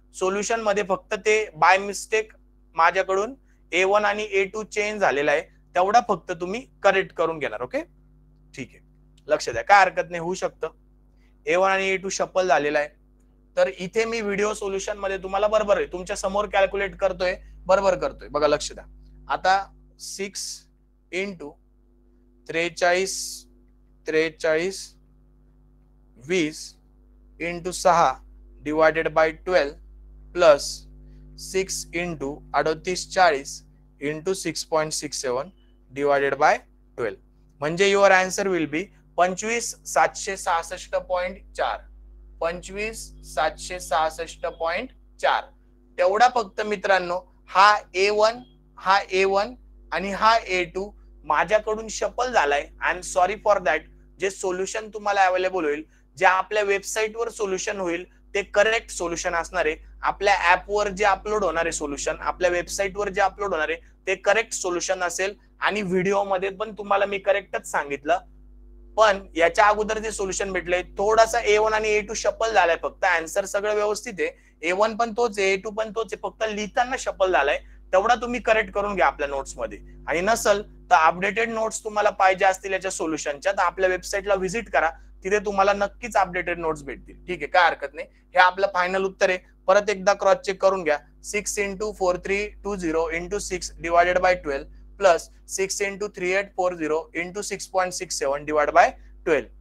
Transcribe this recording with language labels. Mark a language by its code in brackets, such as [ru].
[mr] Solution मध्ये फक्त ते बाय मिस्टेक माझ्याकडून A1 आणि A2 चेंज झालेला आहे, तेवढा फक्त तुम्ही करेक्ट करून घेणार. ओके, ठीक आहे. लक्ष द्या, काय हरकत नाही, होऊ शकतं. A1 आणि A2 शफल झालेला आहे. तर इथे मी व्हिडिओ सोल्युशन मध्ये तुम्हाला बरोबर आहे तुमच्या समोर कॅल्क्युलेट करतोय, बरोबर करतोय. बघा लक्ष द्या. [en] आता 6 into 4320 into 6 divided by 12 plus 6 into 3840 into 6.67 divided by 12. [mr] म्हणजे [en] Your answer will be 25766.4. 25766.4. [mr] 4 तेवढा फक्त मित्रांनो हा A1 हा A1 आणि हा A2 माझ्याकडून शफल झालाय. [en] I am sorry for that. [mr] जे सोल्युशन तुम्हाला अवेलेबल होईल, जे आपल्या वेबसाईटवर सोल्युशन होईल ते करेक्ट सोल्युशन असणार आहे. आपल्या ऍपवर जे अपलोड होणार आहे सोल्युशन, आपल्या वेबसाईटवर जे अपलोड होणार आहे ते करेक्ट सोल्युशन असेल. आणि व्हिडिओमध्ये पण तुम्हाला मी करेक्टच सांगितलं. पण याच्या अगोदर जे सोल्युशन भेटले थोडासा A1 आणि A2 शफल झालाय. फक्त आन्सर सगळं व्यवस्थित आहे. A1 पण तोच आहे, A2 पण तोच आहे, फक्त लिहिताना शफल झालाय. तेवढा तुम्ही करेक्ट करून घ्या आपल्या नोट्स मध्ये. आणि नसल तर अपडेटेड नोट्स तुम्हाला पाहिजे असतील याच्या सोल्युशनच्या तर आपल्या वेबसाईटला व्हिजिट करा. तिथे तुम्हाला नक्कीच अपडेटेड नोट्स भेटतील. ठीक आहे, काय हरकत नाही. हे आपलं फायनल उत्तर आहे. परत एकदा क्रॉस चेक करून घ्या. [en] 6 into 4320 into 6 divided by 12 plus 6 into 3840 into 6.67 divided by 12.